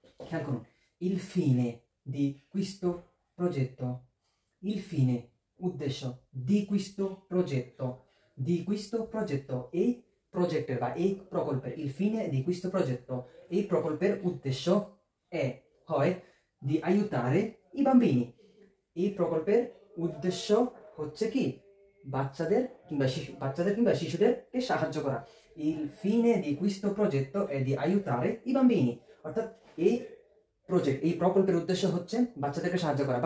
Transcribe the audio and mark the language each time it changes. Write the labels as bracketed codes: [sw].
[bn] খেয়াল করুন, [it] il fine di questo progetto, [bn] il fine উদ্দেশ্য, di questo progetto, di questo progetto এই প্রজেক্টের বা এই প্রকল্পের, il fine di questo progetto এই প্রকল্পের উদ্দেশ্য হয় [it] di aiutare i bambini। [bn] এই প্রকল্পের উদ্দেশ্য হচ্ছে কি বাচ্চাদের কিংবা শিশুদেরকে সাহায্য করা। [it] il fine di questo progetto è di aiutare i bambini। [bn] অর্থাৎ এই প্রজেক্ট এই প্রকল্পের উদ্দেশ্য হচ্ছে বাচ্চাদেরকে সাহায্য করা।